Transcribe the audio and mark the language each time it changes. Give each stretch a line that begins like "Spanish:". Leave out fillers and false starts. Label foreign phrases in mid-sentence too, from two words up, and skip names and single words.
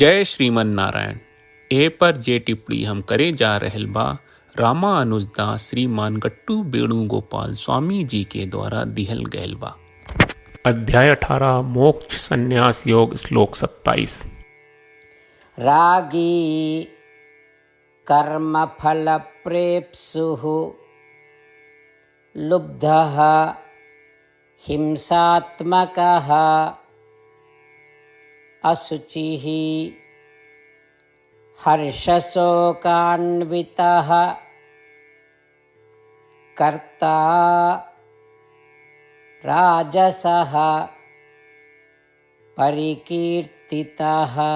Sanskrit: जय श्रीमन नारायण।
Bhojpuri: ए पर जे टिप्पणी हम करे जा रहल बा रामानुजदास श्रीमान गट्टू वेणुगोपाल स्वामी जी के द्वारा दिहल गयल बा। अध्याय 18 मोक्ष संन्यास योग श्लोक 27।
Sanskrit: रागी कर्म फल प्रेप्सुः लुब्धः हिंसात्मकः असुचिः हर्षशोकान्वितः कर्ता राजसः परिकीर्तितः।